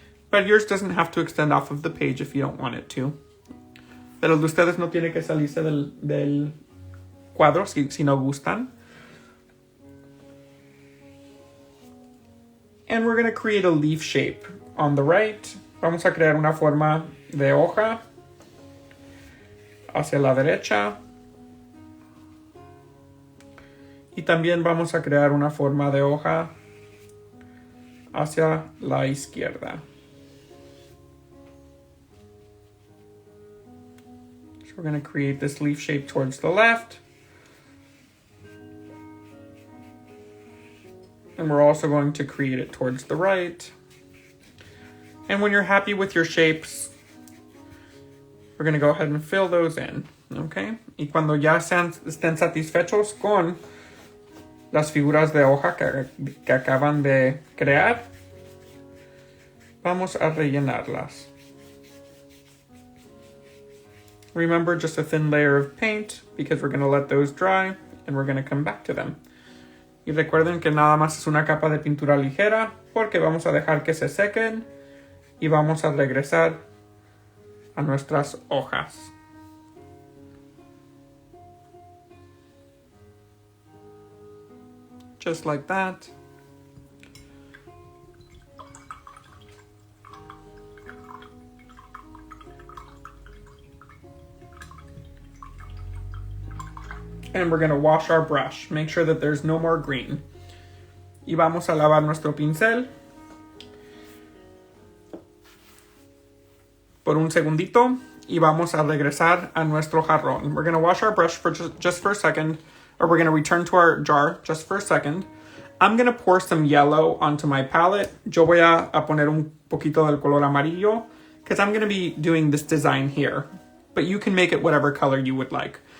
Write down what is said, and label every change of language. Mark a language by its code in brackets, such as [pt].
[en] But yours doesn't have to extend off of the page if you don't want it to. [es] Pero el de ustedes no tiene que salirse del cuadro si no gustan. [en] And we're going to create a leaf shape on the right. [es] Vamos a crear una forma de hoja hacia la derecha. Y también vamos a crear una forma de hoja hacia la izquierda. [en] So we're going to create this leaf shape towards the left. And we're also going to create it towards the right. And when you're happy with your shapes, we're going to go ahead and fill those in. Okay? [es] Y cuando ya estén satisfechos con las figuras de hoja que acaban de crear, vamos a rellenarlas. [en] Remember, just a thin layer of paint because we're going to let those dry and we're going to come back to them. [es] Y recuerden que nada más es una capa de pintura ligera porque vamos a dejar que se sequen y vamos a regresar a nuestras hojas. [en] Just like that. And we're going to wash our brush. Make sure that there's no more green. [es] Y vamos a lavar nuestro pincel por un segundito y vamos a regresar a nuestro jarrón. [en] We're going to wash our brush for just for a second, or we're going to return to our jar just for a second. I'm going to pour some yellow onto my palette. [es] Yo voy a poner un poquito del color amarillo [en] because I'm going to be doing this design here. But you can make it whatever color you would like.